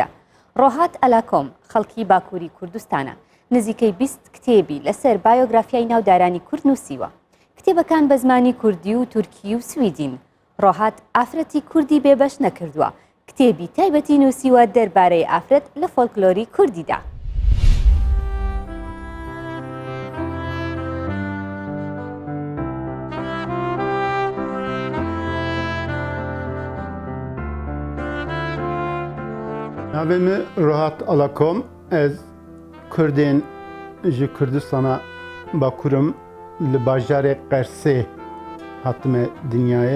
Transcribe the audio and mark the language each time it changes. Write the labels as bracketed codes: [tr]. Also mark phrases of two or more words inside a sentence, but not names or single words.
[ckb] ڕۆهات ئەلاکۆم خەڵکی باکووری کوردستانە نزیکەی 20 کتێبی لەسەر بایۆگرافیای ناودارانی کورد نووسیوە. کتێبەکان بە زمانی کوردی و تورکی و سویدین. ڕۆهات ئافرەتی کوردی بێبەش نەکردووە. کتێبی تایبەتی نووسیوە دەربارەی ئافرەت لە فۆلکلۆری کوردیدا. [ku] Navê Rohat Alakom ez Kurdên ji Kurdistana Bakurim li bajarê Qersê hatime dinyayê.